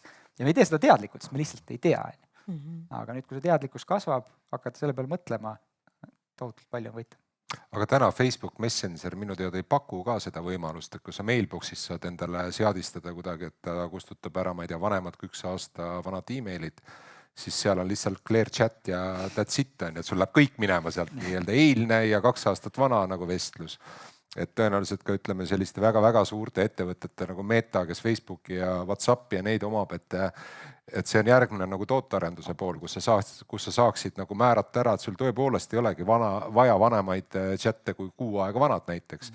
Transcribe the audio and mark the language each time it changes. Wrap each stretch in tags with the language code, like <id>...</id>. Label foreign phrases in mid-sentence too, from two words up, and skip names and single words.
<et>Ja me ei tee seda teadlikult, sest me lihtsalt ei tea. Aga nüüd, kui see teadlikkus kasvab, hakkad selle peale mõtlema, tohutult palju on võita. Aga täna Facebook Messenger minu teada ei paku ka seda võimalust, et kui sa mailbox'is saad endale seadistada kuidagi, et ta kustutab ära, ma ei tea, vanemad kui 1 aasta vanad e-mailid, siis seal on lihtsalt</et> <en>clear chat</en> <et>ja</et> <en>that's it,</en> <et>et sul läheb kõik minema sealt nii-öelda eilne ja 2 aastat vana nagu vestlus. Et tõenäoliselt ka ütleme selliste väga-väga suurte ettevõtete nagu Meta, kes Facebooki ja WhatsAppi ja neid omab, et see on järgmine nagu tootearenduse pool, kus sa saaksid nagu määrata ära, et sul tõepoolest ei olegi vaja vanemaid chatte kui kuu aega vanad näiteks.</et>